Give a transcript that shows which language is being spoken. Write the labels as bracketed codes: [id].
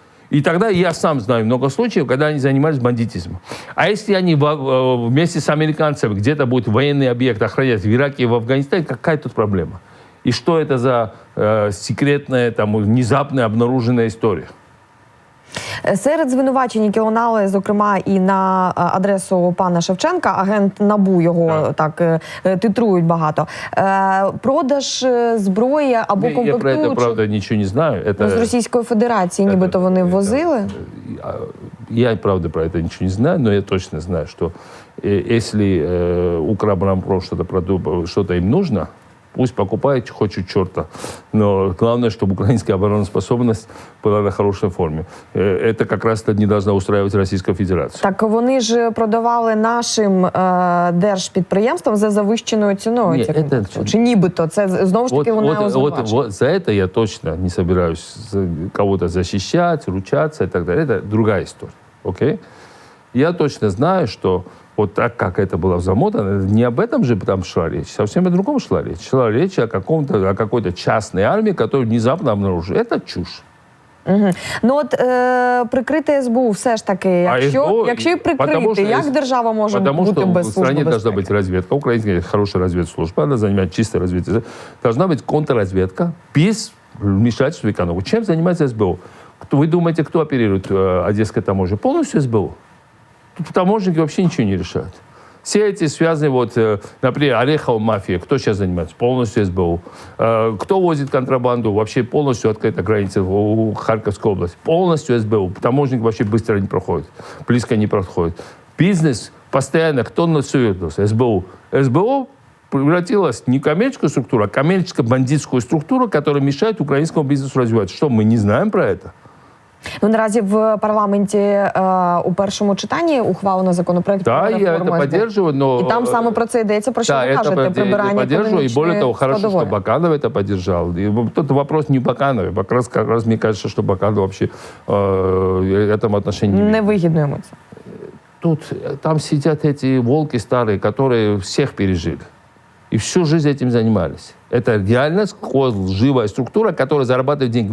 [ru] И тогда я сам знаю много случаев, когда они занимались бандитизмом. А если они вместе с американцами где-то будут военный объект охранять в Ираке и в Афганистане, какая тут проблема? И что это за секретная, там, внезапно обнаруженная історія? [uk] Серед звинувачень, які лунали, зокрема, і на адресу пана Шевченка, агент НАБУ його так титрують багато. Продаж зброї або комплектуючих. Я про це, правда, нічого не знаю. [ru] Это... [uk] З Російської Федерації нібито вони возили. [ru] Я, правда, про это ничего не знаю, но я точно знаю, что если Укроборонпром что-то им нужно, пусть покупают хоть черта. Но главное, чтобы украинская обороноспособность была на хорошей форме. Это как раз не должна устраивать Российская Федерация. [uk] Так вони ж продавали нашим держпідприємствам за завищеною ціною. Чи нібито? Це знову ж таки лунає звинувачення. [ru] Вот за это я точно не собираюсь кого-то защищать, ручаться и так далее. Это другая история. Окей? Я точно знаю, что вот так, как это было замотано, не об этом же там шла речь, совсем о другом шла речь. Шла речь о какой-то частной армии, которую внезапно обнаружили. Это чушь. Угу. [uk] Ну от прикрити СБУ все ж таки, якщо і прикрити, як держава може бути без служби безпеки? [ru] В стране должна быть разведка, украинская хорошая разведслужба, она занимает чисто разведкой. Должна быть контрразведка без вмешательства в экономику. Чем занимается СБУ? Вы думаете, кто оперирует Одесской таможней? Полностью СБУ. Тут таможенники вообще ничего не решают. Все эти связаны, вот, например, Орехова мафия, кто сейчас занимается? Полностью СБУ. Кто возит контрабанду? Вообще полностью открыта граница в Харьковской области. Полностью СБУ. Таможенники вообще быстро не проходят, близко не проходят. Бизнес постоянно, кто насует? СБУ. СБУ превратилась не в коммерческую структуру, а коммерческо-бандитскую структуру, которая мешает украинскому бизнесу развиваться. Что, мы не знаем про это? [uk] Ну, наразі в парламенті у першому читанні ухвалено законопроект про реформу. [ru] Да, я это поддерживаю, но... [uk] І там саме про це йдеться, про що ви кажете, прибирання [ru] экономичной. И более того, хорошо, [uk] складової. [ru] что Баканов это поддержал. И тут вопрос не в Баканове. Как раз мне кажется, что Баканов вообще этому отношению не видит. [uk] Невигідно йому це. [ru] Там сидят эти волки старые, которые всех пережили. И всю жизнь этим занимались. Это реально лживая структура, которая зарабатывает деньги.